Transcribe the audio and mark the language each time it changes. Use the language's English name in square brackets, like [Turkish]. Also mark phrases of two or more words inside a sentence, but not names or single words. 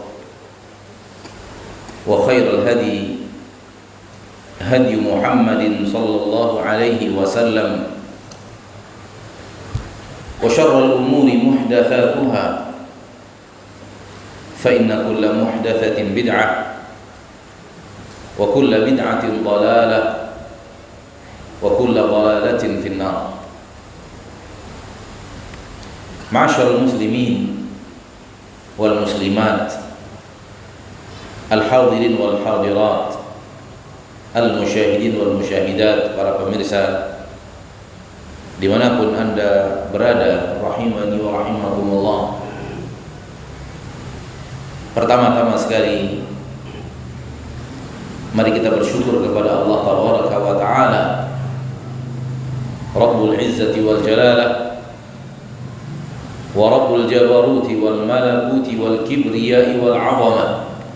[Arabic] وخير الهدي هدي محمد صلى الله عليه وسلم وشر الأمور محدثاتها فإن كل محدثة بدعة وكل بدعة ضلالة وكل ضلالة في النار. معاشر المسلمين والمسلمات الحاضرين والحاضرات المشاهدين والمشاهدات, [Indonesian] para pemirsa dimanapun anda berada, [Arabic] رحمني ورحمكم الله. [Indonesian] Pertama-tama sekali mari kita bersyukur kepada Allah [Arabic] تبارك وتعالى رب العزة والجلالة ورب الجبروت والملكوت والكبرياء والعظمة.